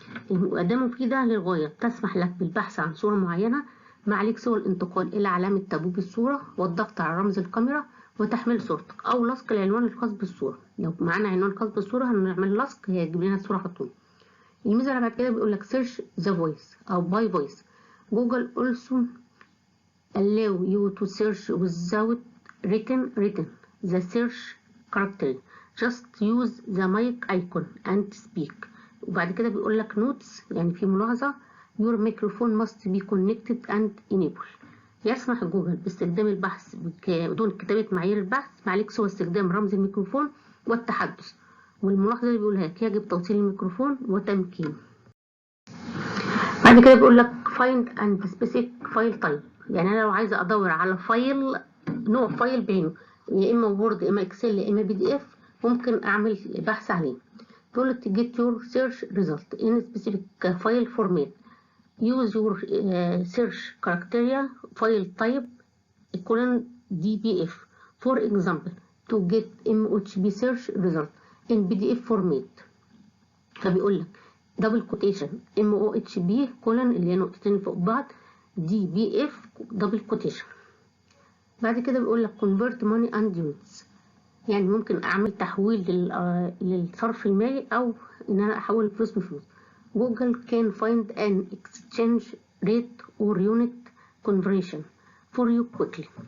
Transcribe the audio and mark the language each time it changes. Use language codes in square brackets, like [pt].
[ar] الأداة مفيدة للغاية تسمح لك بالبحث عن صورة معينة ما عليك سوى الانتقال إلى علامة تبويب الصورة والضغط على رمز الكاميرا وتحميل صورتك أو لصق العنوان الخاص بالصورة. لو معانا عنوان خاص بالصورة هنعمل لصق هيجيب لنا الصورة على طول. الميزة اللي بعد كده بيقول لك [en] search the voice [ar] أو [en] by voice. Google also allow you to search without written the search character. Just use the mic icon and speak. [ar] وبعد كده بيقول لك notes يعني في ملاحظة [en] your microphone must be connected and enabled. [ar] يسمح جوجل باستخدام البحث بدون كتابة معايير البحث ما عليك سوى استخدام رمز الميكروفون والتحدث. والملاحظة اللي بيقولها لك يجب توصيل الميكروفون وتمكينه. بعد كده بيقول لك [en] find and specific file type. [ar] يعني أنا لو عايزة أدور على فايل نوع فايل بعينه يا إما وورد يا إما إكسل يا إما PDF ممكن أعمل بحث عليه. [en] تقول to get your search result in specific file format. Use your search criteria file type colon DBF. For example, to get MOHB search result in PDF format. [ar] فبيقول لك [en] double quotation MOHB colon [ar] اللي هي نقطتين فوق بعض [en] DBF double quotation. [ar] بعد كده بيقول لك [en] convert money and units. [ar] يعني ممكن أعمل تحويل للصرف المالي أو إن أنا أحول فلوس بفلوس. [en] Google can find an exchange rate or unit conversion for you quickly.